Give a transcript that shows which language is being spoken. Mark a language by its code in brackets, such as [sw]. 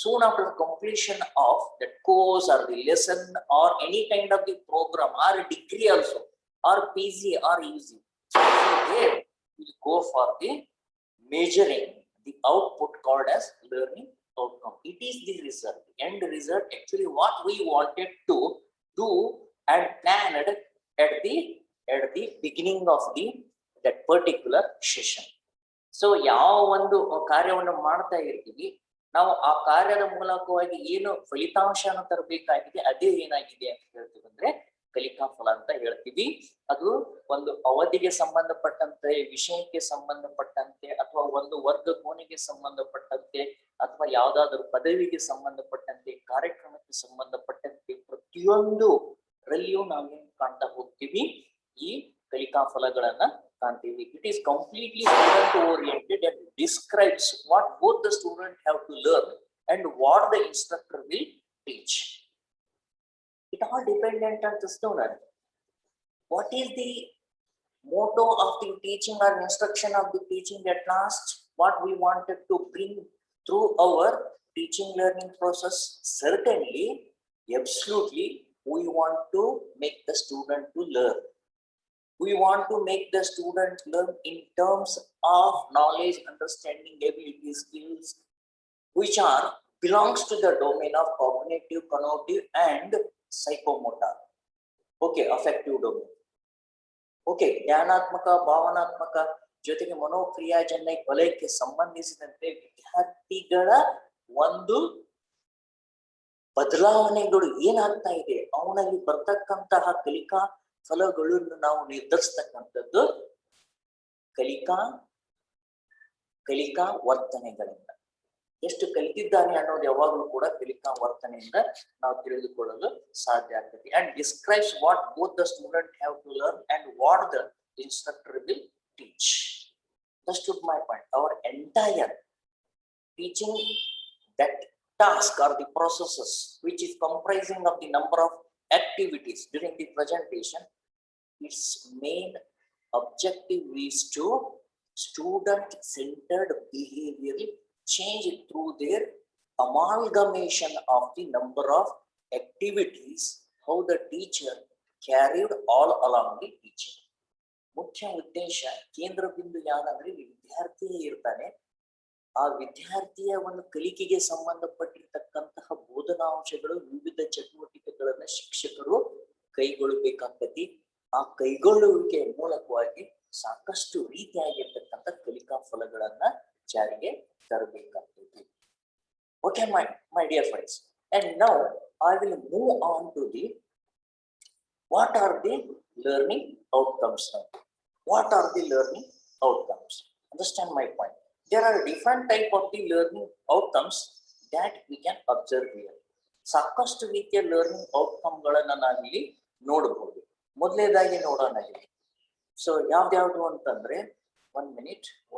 [en] Soon after completion of the course or the lesson or any kind of the program or degree also, or PG or UG, so there we will go for the measuring the output called as learning outcome. It is the result, end result, actually what we wanted to do and planned at the beginning of that particular session. [kn] So ಯಾವ ಒಂದು ಕಾರ್ಯವನ್ನು ಮಾಡ್ತಾ ಇರ್ತೀವಿ, ನಾವು ಆ ಕಾರ್ಯದ ಮೂಲಕವಾಗಿ ಏನು ಫಲಿತಾಂಶನ ತರಬೇಕಾಗಿದೆ ಅದೇ ಏನಾಗಿದೆ ಅಂತ ಹೇಳ್ತೀವಿ ಅಂದ್ರೆ ಕಲಿಕಾ ಫಲ ಅಂತ ಹೇಳ್ತೀವಿ. ಅದು ಒಂದು ಅವಧಿಗೆ ಸಂಬಂಧಪಟ್ಟಂತೆ, ವಿಷಯಕ್ಕೆ ಸಂಬಂಧಪಟ್ಟಂತೆ, ಅಥವಾ ಒಂದು ವರ್ಗ ಕೋಣೆಗೆ ಸಂಬಂಧಪಟ್ಟಂತೆ, ಅಥವಾ ಯಾವ್ದಾದ್ರು ಪದವಿಗೆ ಸಂಬಂಧಪಟ್ಟಂತೆ, ಕಾರ್ಯಕ್ರಮಕ್ಕೆ ಸಂಬಂಧಪಟ್ಟಂತೆ ಪ್ರತಿಯೊಂದು ರಲ್ಲಿಯೂ ನಾವೇನು ಕಾಣ್ತಾ ಹೋಗ್ತೀವಿ, ಈ ಕಲಿಕಾ ಫಲಗಳನ್ನ ಕಾಣ್ತೀವಿ. [en] It is completely student oriented and describes what both the student have to learn and what the instructor will teach. It all dependent on the student. What is the motto of the teaching or instruction of the teaching at last? What we wanted to bring through our teaching learning process? Certainly, absolutely, we want to make the student to learn. We want to make the student learn in terms of knowledge, understanding, ability, skills, which belongs to the domain of cognitive, connotative, and psychomotor. Okay, affective domain. [kn] Okay, ಜ್ಞಾನಾತ್ಮಕ, ಭಾವನಾತ್ಮಕ ಜೊತೆಗೆ ಮನೋಕ್ರಿಯಾಜನ್ಯ ವಲಯಕ್ಕೆ ಸಂಬಂಧಿಸಿದಂತೆ ವಿದ್ಯಾರ್ಥಿಗಳ ಒಂದು ಬದಲಾವಣೆಗಳು ಏನಾಗ್ತಾ ಇದೆ, ಅವನಲ್ಲಿ ಬರ್ತಕ್ಕಂತಹ ಕಲಿಕಾ ಫಲಗಳನ್ನು ನಾವು ನಿರ್ಧರಿಸ್ತಕ್ಕಂಥದ್ದು ಕಲಿಕಾ ವರ್ತನೆಗಳಿಂದ. ಎಷ್ಟು ಕಲಿತಿದ್ದಾನೆ ಅನ್ನೋದು ಯಾವಾಗಲೂ ಕೂಡ ಕಲಿಕಾ ವರ್ತನೆಯಿಂದ ನಾವು ತಿಳಿದುಕೊಳ್ಳಲು ಸಾಧ್ಯ ಆಗ್ತದೆ. [en] And describes what both the student have to learn and what the instructor will teach. Understood my point? Our entire teaching, that task or the processes which is comprising of the number of activities during the presentation, its main objective is to student-centered behavioral change through their amalgamation of the number of activities, how the teacher carried all along the teaching. [kn] ಮುಖ್ಯ ಉದ್ದೇಶ, ಕೇಂದ್ರ ಬಿಂದು ಯಾವಂದ್ರೆ ವಿದ್ಯಾರ್ಥಿಯೇ ಇರ್ತಾನೆ, ಆ ವಿದ್ಯಾರ್ಥಿಯ ಒಂದು ಕಲಿಕೆಗೆ ಸಂಬಂಧಪಟ್ಟಿರ್ತಕ್ಕಂತಹ ಬೋಧನಾಂಶಗಳು, ವಿವಿಧ ಚಟುವಟಿಕೆಗಳನ್ನ ಶಿಕ್ಷಕರು ಕೈಗೊಳ್ಳಬೇಕಾಗ್ತದೆ. ಆ ಕೈಗೊಳ್ಳುವಿಕೆಯ ಮೂಲಕವಾಗಿ ಸಾಕಷ್ಟು ರೀತಿಯಾಗಿರ್ತಕ್ಕಂಥ ಕಲಿಕಾ ಫಲಗಳನ್ನ ಜಾರಿಗೆ ತರಬೇಕಾಗ್ತದೆ. [en] Okay, my dear friends, and now I will move on to the what are the learning outcomes now. What are the learning outcomes? Understand my point. There are different type of the learning outcomes that we can observe here. [kn] ಸಾಕಷ್ಟು ರೀತಿಯ learning outcome ಗಳನ್ನ ನಾವಿಲ್ಲಿ ನೋಡಬಹುದು. ಮೊದಲನೇದಾಗಿ ನೋಡೋಣ ಇಲ್ಲಿ. So ಯಾವ್ದು ಅಂತಂದ್ರೆ [en] one minute.